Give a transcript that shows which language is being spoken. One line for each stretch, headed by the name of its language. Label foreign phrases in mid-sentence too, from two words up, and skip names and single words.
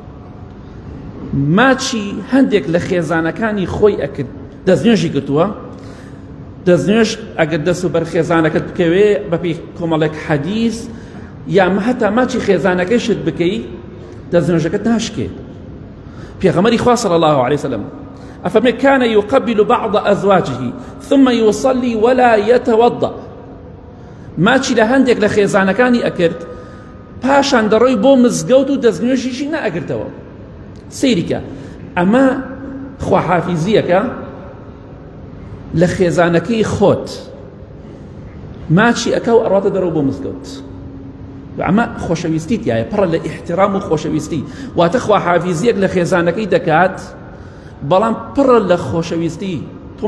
Central Kurdish: ماچی هەندێک لە خێزانەکانی خۆی ئەکرد دەستنوێژی کردووە دەستنوێژ ئەگەر دەست و بەر خێزانەکەت بکەوێ بەپێی کۆمەڵێک حەدیث یا هەتا ماچی خێزانەکەیشت بکەی دەستنوێژەکەت ناشکێ پێغەمبەری خوا
Arabic: صلی الله عليه وسلم أفمن كان يقبل بعض أزواجه ثم يصلي ولا يتوضأ
Central Kurdish: ماچی لە هەندێک لە خێزانەکانی ئەکرد پاشان دەڕۆی بۆ مزگەوت و دەستنوێژیشی نەئەگرتەوە سەیریکە ئەمە خواحافیزیەکە لە خێزانەکەی خۆت ماچی ئەکە و ئەڕاتە دەرەوە بۆ مزگەوت ئەمە خۆشەویستی تایە پڕە لە ئیحترام و خۆشەویستی واتە خواحافیزیەک لە خێزانەکەی دەکات بەڵام پڕە لە خۆشەویستی تۆ